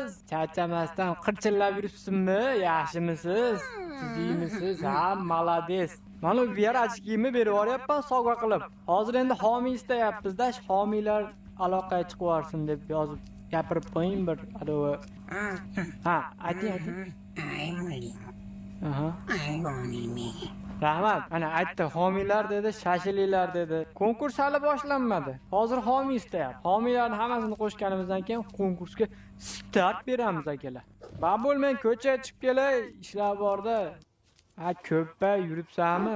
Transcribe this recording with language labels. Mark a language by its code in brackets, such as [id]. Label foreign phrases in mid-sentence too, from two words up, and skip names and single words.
[uz] Charchamasdan qirchillab yuribsizmi? Yaxshimisiz? Sizimisiz? Ha, malades. Mana VR ochkimni berib yuboryapman sovg'a qilib. Hozir endi homiy istayapmiz-da, homiylar aloqaga chiqib yorsin deb yozib gapirib qo'ying bir adovi. Ha, ayting. [en] I'm ready. [uz] Aha. [en] I'm gonna me. [uz] Rahmat, ana aytdi, homiylar dedi, shashilinglar dedi. Konkurs hali boshlanmadi. Hozir homiy istayapti. Homiylarni hammasini qo'shganimizdan keyin konkursga start beramiz akalar. Babul, men ko'chaga chiqib kelay, ishlar borda. Ko'ppa yuribsanmi?